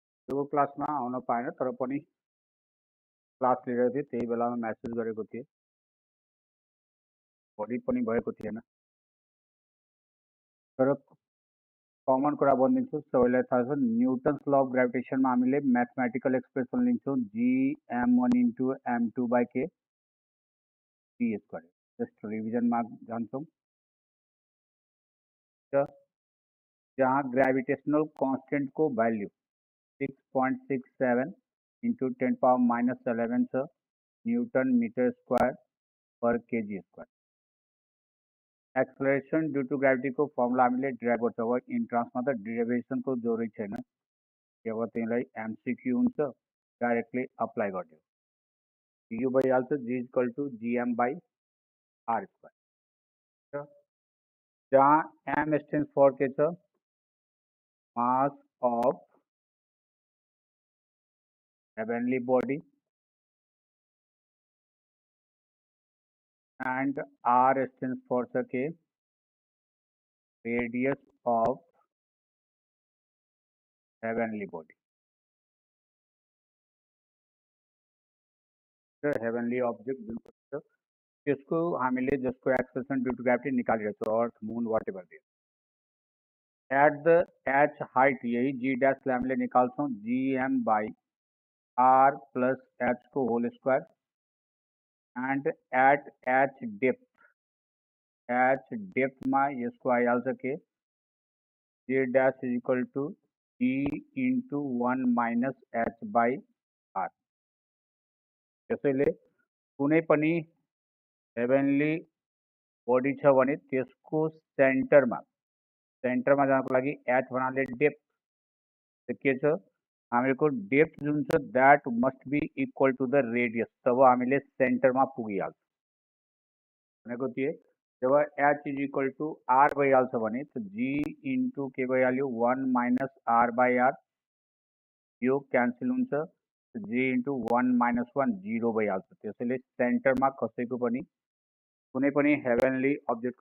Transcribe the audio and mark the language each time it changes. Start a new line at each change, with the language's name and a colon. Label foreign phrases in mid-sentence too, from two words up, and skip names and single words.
Nepali: त्यो क्लासमा आउन पाएन तर पनि क्लास लिएर थिएँ त्यही बेलामा म्यासेज गरेको थिएँ भोलि पनि भएको थिएन तर कमन कुरा भनिदिन्छु सबैलाई थाहा छ
English: Newton's law of gravitationमा
Nepali: हामीले
English: mathematical expression
Nepali: लिन्छौँ gm1 इन्टु m2 बाई के टी स्क्वायर जस्ट रिभिजनमा जान्छौँ जहाँ
English: gravitational constant
Nepali: को वैल्यू 6.67 इंटू 10⁻11 छ
English: newton meter square per kg square acceleration due to gravity
Nepali: को फर्मुला हामीले ड्राइभ गर्छौँ इन्ट्रान्समा त डेरिभेसन को जरुरी छैन केवल त्यसलाई एमसीक्यू हुन्छ डाइरेक्टली अप्लाई गरिदियो यो भइहाल्छ
English: g equal to GM by R square
Nepali: जहाँ
English: M stands for
Nepali: के छ
English: mass of heavenly body and R stands for the radius of heavenly body. The heavenly object
Nepali: जिसको हामीले जसको एक्सप्रेसन
English: due to gravity
Nepali: निकालिरहेको छ अर्थ मून व्हाटएभर दियो
English: at the H height
Nepali: यही जी डैश लाई हामीले निकाल्छौं
English: GM by R plus H
Nepali: को
English: whole square and at H
Nepali: डेप्थ में यसको आइहाल्छ के
English: g dash is equal to g into 1 minus H by R
Nepali: त्यसैले कुनै पनि
English: heavenly body
Nepali: छ भने त्यसको सेन्टरमा जानको लागि एच भन्नाले डेप्थ के छ हामीको डेप्थ जुन छ
English: that must be equal to the
Nepali: रेडियस तब हामीले सेन्टरमा पुगिहाल्छ भनेको के जब
English: H is equal to R
Nepali: भइहाल्छ भने जी इन्टु के भइहाल्यो
English: 1 minus R by R
Nepali: यो क्यान्सल हुन्छ
English: g into 1 minus 1
Nepali: 0 भइहाल्छ त्यसैले सेन्टरमा कसैको पनि कुनै पनि
English: heavenly objectको